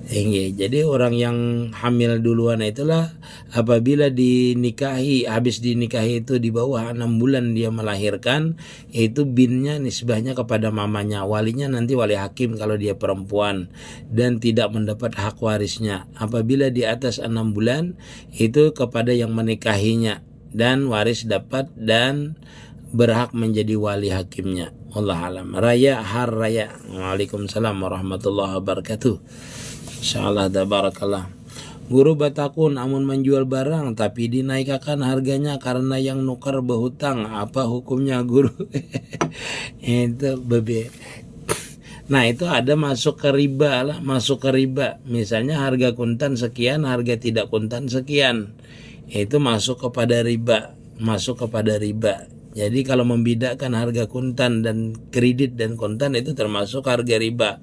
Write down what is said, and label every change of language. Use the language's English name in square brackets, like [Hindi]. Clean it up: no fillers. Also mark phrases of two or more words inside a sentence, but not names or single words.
[Indonesian] Jadi orang yang hamil duluan itulah apabila dinikahi, habis dinikahi itu di bawah 6 bulan dia melahirkan, itu binnya nisbahnya kepada mamanya, walinya nanti wali hakim kalau dia perempuan, dan tidak mendapat hak warisnya. Apabila di atas 6 bulan itu kepada yang menikahinya, dan waris dapat dan berhak menjadi wali hakimnya. [Arabic] والله أعلم. Raya har raya. وعليكم السلام ورحمة الله وبركاته. إن شاء الله تبارك الله. [Banjar] Guru batakun amun menjual barang tapi dinaikkan harganya karena yang nukar berhutang, apa hukumnya guru? Itu bebe. [Indonesian] Nah itu ada masuk ke riba lah, masuk ke riba. Misalnya harga kuntan sekian, harga tidak kuntan sekian. Itu masuk kepada riba, masuk kepada riba. Jadi kalau membedakan harga kuntan dan kredit dan kontan itu termasuk harga riba.